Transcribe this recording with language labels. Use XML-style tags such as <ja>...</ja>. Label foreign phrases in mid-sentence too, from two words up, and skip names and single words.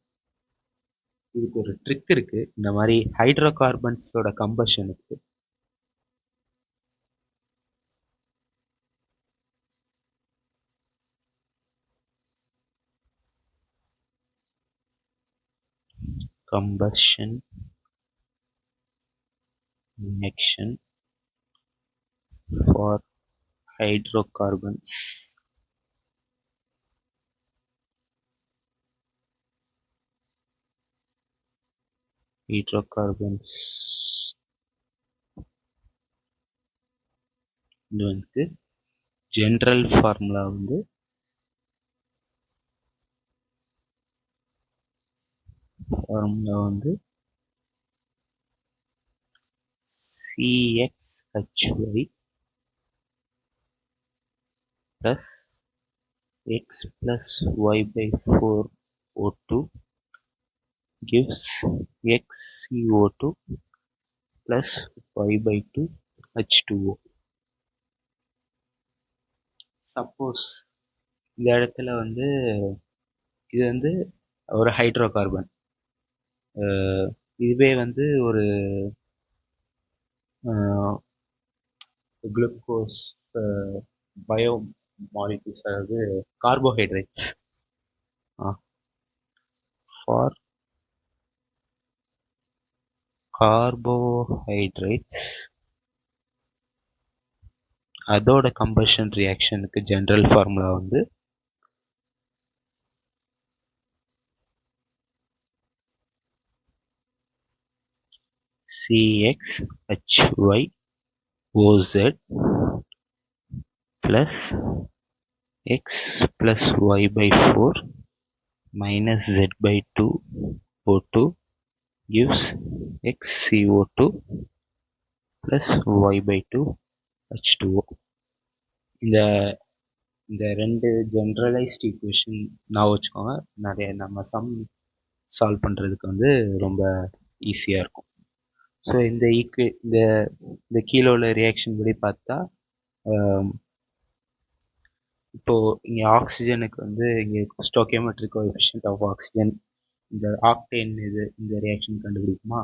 <ta>இதுக்கு ஒரு ட்ரிக் இருக்குது. இந்த மாதிரி</ta> <en>hydro carbons combustion combustion reaction for hydrocarbons</en> <ta>இது வந்து</ta> <en>general formula வந்து CxHy plus x plus y by 4 O2 gives xCO2 plus y by 2 H2O.</en> <ta>சப்போஸ் இந்த இடத்துல வந்து இது வந்து ஒரு</ta> <en>hydro carbon,</en> <ta>இதுவே வந்து ஒரு</ta> <en>glucose bio molecules,</en> <ta>அதாவது கார்போஹைட்ரேட்ஸ்.</ta> <en>for carbohydrates அதோட combustion reaction general formula வந்து CxHyOZ plus x plus y by 4 minus z by 2 O2 gives xCO2 plus y by 2 H2O.</en> <ta>இந்த ரெண்டு</ta> <en>generalized equation</en> <ta>நான் வச்சுக்கோங்க. நிறைய நம்ம</ta> <en>sum solve</en> <ta>பண்ணுறதுக்கு வந்து ரொம்ப ஈஸியாக இருக்கும். ஸோ இந்த கீழே உள்ள ரியாக்ஷன் படி பார்த்தா, இப்போது இங்கே ஆக்சிஜனுக்கு வந்து இங்கே</ta> <en>stoichiometric coefficient of oxygen,</en> <ta>இந்த ஆக்டேன் இந்த ரியாக்ஷன் கண்டுபிடிக்குமா?</ta>